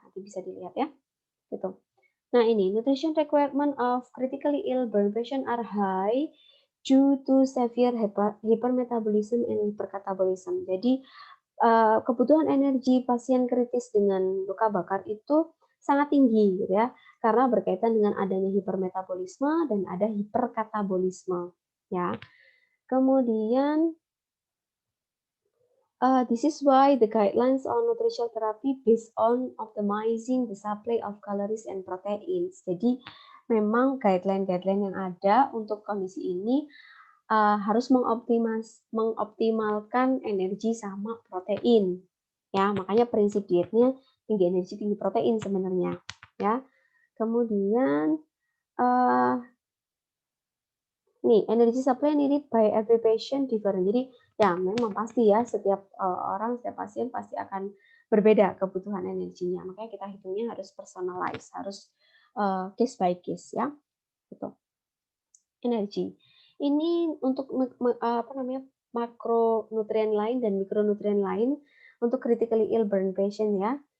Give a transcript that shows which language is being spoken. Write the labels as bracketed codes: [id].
[id] Nanti bisa dilihat ya. Gitu. Nah, ini [en] nutrition requirement of critically ill burn patient are high due to severe hypermetabolism and hypercatabolism. [id] Jadi kebutuhan energi pasien kritis dengan luka bakar itu sangat tinggi gitu ya, karena berkaitan dengan adanya hipermetabolisme dan ada hiperkatabolisme ya. Kemudian [en] this is why the guidelines on nutritional therapy based on optimizing the supply of calories and proteins. [id] Jadi memang guideline-guideline yang ada untuk kondisi ini harus mengoptimalkan energi sama protein. Ya, makanya prinsip dietnya tinggi energi tinggi protein sebenarnya. Ya, kemudian nih [en] energy supply needed by every patient different. [id] Jadi ya memang pasti ya setiap orang, setiap pasien pasti akan berbeda kebutuhan energinya. Makanya kita hitungnya harus personalize, harus [en] case by case [id] ya. Gitu. Energi. Ini untuk apa namanya makronutrien lain dan mikronutrien lain untuk critically ill burn patient ya.